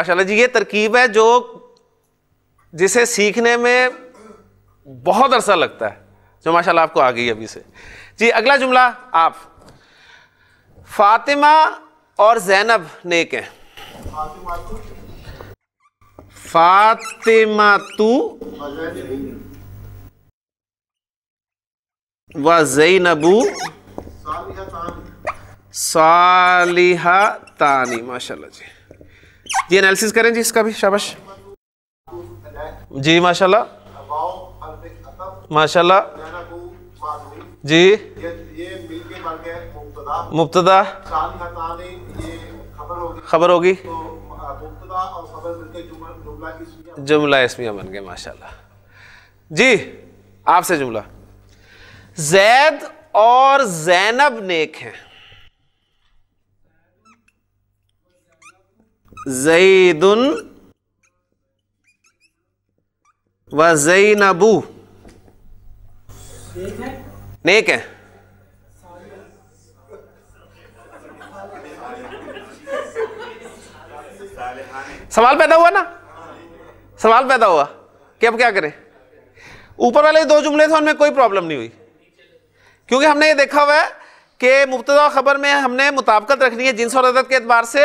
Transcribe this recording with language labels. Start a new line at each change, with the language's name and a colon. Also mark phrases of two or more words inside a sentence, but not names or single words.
Hindi: माशाल्लाह जी, ये तरकीब है जो जिसे सीखने में बहुत अरसा लगता है, जो माशाल्लाह आपको आ गई अभी से जी। अगला जुमला आप, फातिमा और जैनब नेक हैं।
Arabic: فاطمةُ وزينبُ صالحتان,
Hindi: माशाल्लाह जी। जी एनालिसिस करें जी इसका भी, शाबाश जी, माशाल्लाह माशाल्लाह जी। मुब्तदा खबर होगी, जुमला इस्मिया बन गया, माशाल्लाह जी। आपसे जुमला, जैद और जैनब नेक हैं। ज़ैदुन व ज़ैनबू नेक हैं। सवाल पैदा हुआ ना, सवाल पैदा हुआ कि अब क्या करें। ऊपर वाले दो जुमले थे उनमें कोई प्रॉब्लम नहीं हुई, क्योंकि हमने ये देखा हुआ है कि मुब्तदा और खबर में हमने मुताबिकत रखनी है जिन्स और अदद के एतबार से।